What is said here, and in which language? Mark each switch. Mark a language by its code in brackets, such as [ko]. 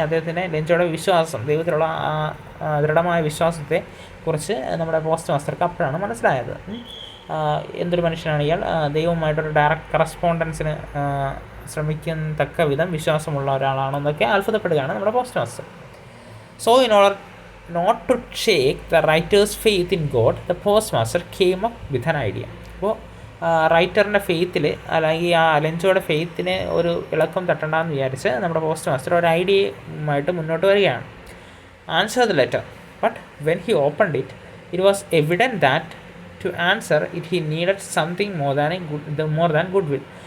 [ml] അദ്ദേഹത്തിൻ്റെ ലെഞ്ചോയുടെ വിശ്വാസം, ദൈവത്തിലുള്ള ദൃഢമായ വിശ്വാസത്തെ കുറിച്ച് നമ്മുടെ പോസ്റ്റ് മാസ്റ്റർക്ക് അപ്പോഴാണ് മനസ്സിലായത്. എന്തൊരു മനുഷ്യനാണ് ഇയാൾ, ദൈവവുമായിട്ടൊരു ഡയറക്റ്റ് കറസ്പോണ്ടൻസിന് ശ്രമിക്കത്തക്ക വിധം വിശ്വാസമുള്ള ഒരാളാണെന്നൊക്കെ അത്ഭുതപ്പെടുകയാണ് നമ്മുടെ post master. [en] So in order not to shake the writer's faith in God, the postmaster came up with an idea. [ml] അപ്പോൾ റൈറ്ററിൻ്റെ ഫെയ്ത്തിൽ അല്ലെങ്കിൽ ആ ലെഞ്ചോയുടെ ഫെയ്ത്തിന് ഒരു ഇളക്കം തട്ടണ്ടെന്ന് വിചാരിച്ച് നമ്മുടെ പോസ്റ്റ് മാസ്റ്റർ ഒരു ഐഡിയയുമായിട്ട് മുന്നോട്ട് വരികയാണ്. [en] Answer the letter, but when he opened it, it was evident that to answer it he needed something more than good will.